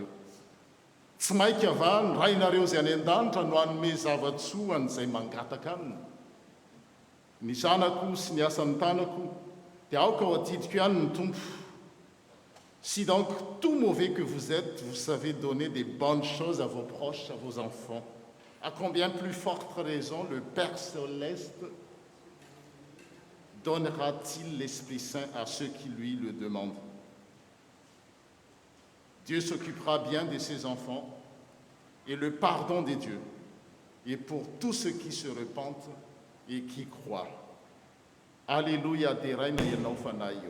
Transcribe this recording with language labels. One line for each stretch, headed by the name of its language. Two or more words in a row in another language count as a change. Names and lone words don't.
Malagasy: Tsy maika va ny rainareo izay any an-danitra no hanome zavatsoa an'izay mangataka aminy. Ny zanako sy ny asan'ny tanako dia aoka ho atidiko ihany ny tompo.
French: Si donc tout mauvais que vous êtes, vous savez donner des bonnes choses à vos proches, à vos enfants, à combien plus forte raison le Père Céleste donnera-t-il l'Esprit Saint à ceux qui lui le demandent. Dieu s'occupera bien de ses enfants et le pardon des dieux est pour tous ceux qui se repentent et qui croient.
Malagasy: Alleluia dia raina ianao fanahy eo.